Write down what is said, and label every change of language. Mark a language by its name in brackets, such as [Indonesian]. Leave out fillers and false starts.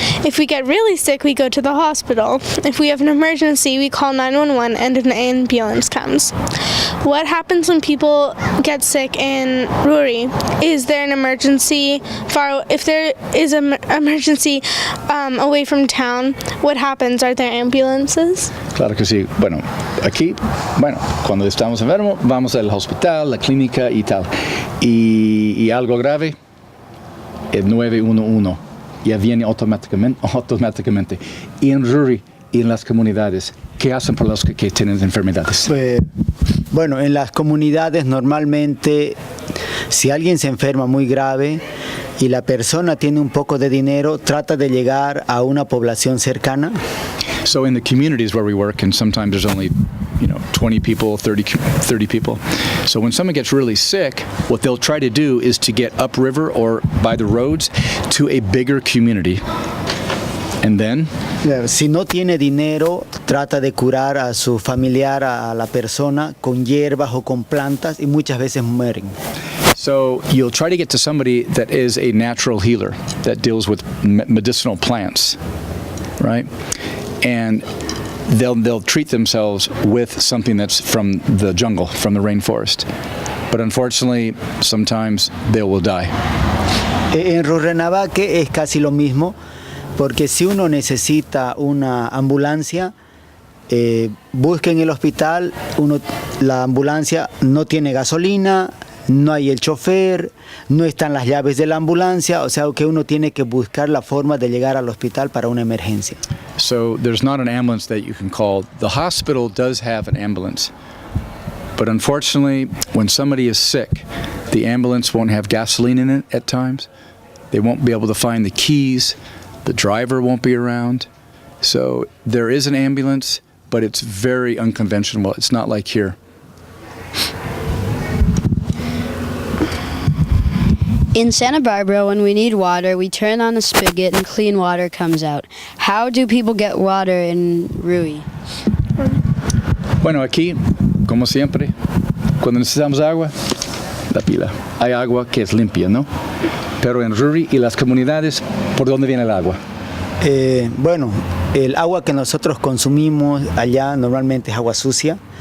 [English] If we get really sick, we go to the hospital. If we have an emergency, we call 911 and an ambulance comes. What happens when people get sick in Ruri? Is there an emergency if there is an emergency away from town, what happens? Are there ambulances? [Spanish] Claro que sí. Aquí, cuando estamos enfermos, vamos al hospital, la clínica y tal. Y algo grave, el 911 ya viene automáticamente. Y en Ruri y en las comunidades, ¿qué hacen para los que tienen enfermedades? En las comunidades normalmente, si alguien se enferma muy grave y la persona tiene un poco de dinero, trata de llegar a una población cercana. [English] So in the communities where we work, and sometimes there's only 20 people, 30 people. So when someone gets really sick, what they'll try to do is to get upriver or by the roads to a bigger community. And then? [Spanish] Si no tiene dinero, trata de curar a su familiar, a la persona, con hierbas o con plantas, y muchas veces mueren. [English] So you'll try to get to somebody that is a natural healer, that deals with medicinal plants, right? And they'll treat themselves with something that's from the jungle, from the rainforest. But unfortunately, sometimes they will die. [Spanish] En Rurrenabaque es casi lo mismo, porque si uno necesita una ambulancia, busca en el hospital, la ambulancia no tiene gasolina, no hay el chofer, no están las llaves de la ambulancia, o sea que uno tiene que buscar la forma de llegar al hospital para una emergencia. [English] So there's not an ambulance that you can call. The hospital does have an ambulance, but unfortunately, when somebody is sick, the ambulance won't have gasoline in it at times. They won't be able to find the keys. The driver won't be around. So there is an ambulance, but it's very unconventional. It's not like here. In Santa Barbara, when we need water, we turn on a spigot and clean water comes out. How do people get water in Rui? [Spanish] Aquí, como siempre, cuando necesitamos agua, la pila. Hay agua que es limpia, ¿no? Pero en Ruri y las comunidades, ¿por dónde viene el agua? El agua que nosotros consumimos allá normalmente es agua sucia.